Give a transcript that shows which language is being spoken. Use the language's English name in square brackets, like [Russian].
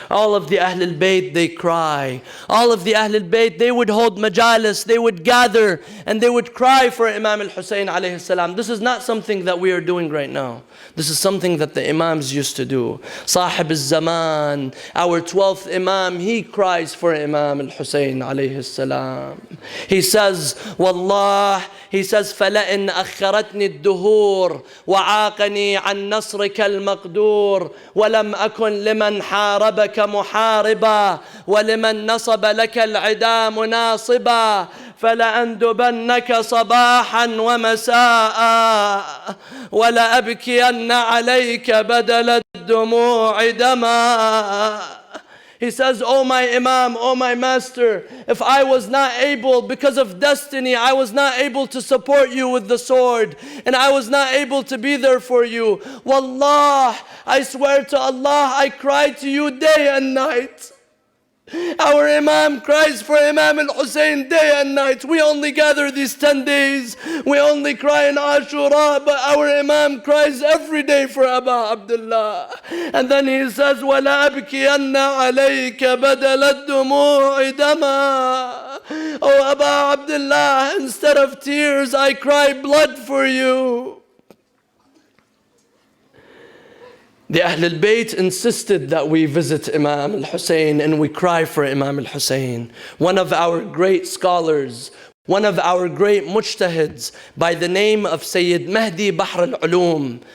[English] All of the Ahlul Bayt, they cry. All of the Ahlul Bayt, they would hold majalis, they would gather, and they would cry for Imam al-Hussein alayhi salam. This is not something that we are doing right now. This is something that the Imams used to do. Sahib al-Zaman, our 12th Imam, he cries for Imam al-Hussein alayhi salam. He says, Wallah, he says, [Arabic] فَلَئِنْ أَخَّرَتْنِي الدُّهُورِ وعاقني عن نصرك المقدور ولم أكن لمن حاربك محاربا ولمن نصب لك العدا مناصبا فلأندبنك صباحا ومساء ولأبكين عليك بدل الدموع دما. [English] He says, oh my Imam, oh my Master, if I was not able, because of destiny, I was not able to support you with the sword, and I was not able to be there for you. Wallah, I swear to Allah, I cried to you day and night. Our Imam cries for Imam al-Hussein day and night. We only gather these 10 days. We only cry in Ashura, but our Imam cries every day for Aba Abdullah. And then he says, [Arabic] وَلَا أَبْكِيَنَّ عَلَيْكَ بَدَلَ الدُّمُوعِ دَمًا. [English] Oh Aba Abdullah, instead of tears, I cry blood for you. The Ahlul Bayt insisted that we visit Imam al-Hussein and we cry for Imam al-Hussein. One of our great scholars, one of our great mujtahids by the name of Sayyid Mahdi Bahr al-Ulum.